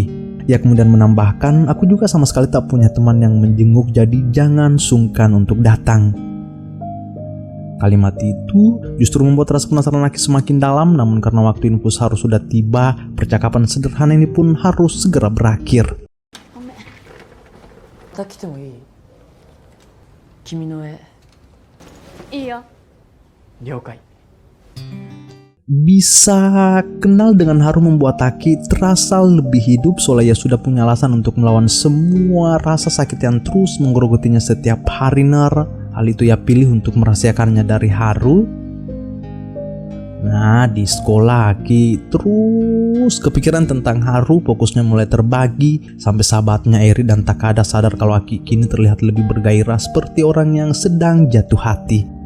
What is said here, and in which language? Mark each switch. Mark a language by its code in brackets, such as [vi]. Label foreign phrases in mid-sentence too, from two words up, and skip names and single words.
[id] Ia kemudian menambahkan, aku juga sama sekali tak punya teman yang menjenguk, jadi jangan sungkan untuk datang. Kalimat itu justru membuat rasa penasaran Aki semakin dalam, namun karena waktu infus Haru sudah tiba, percakapan sederhana ini pun harus segera berakhir. [ja] また来てもいい？君の絵。いいよ。了解。 [id] Bisa kenal dengan Haru membuat Aki terasa lebih hidup, soalnya ia sudah punya alasan untuk melawan semua rasa sakit yang terus menggerogotinya setiap hari. Ner, hal itu ia pilih untuk merahasiakannya dari Haru. Nah, di sekolah Aki terus kepikiran tentang Haru, fokusnya mulai terbagi sampai sahabatnya Eri dan Takada sadar kalau Aki kini terlihat lebih bergairah seperti orang yang sedang jatuh hati.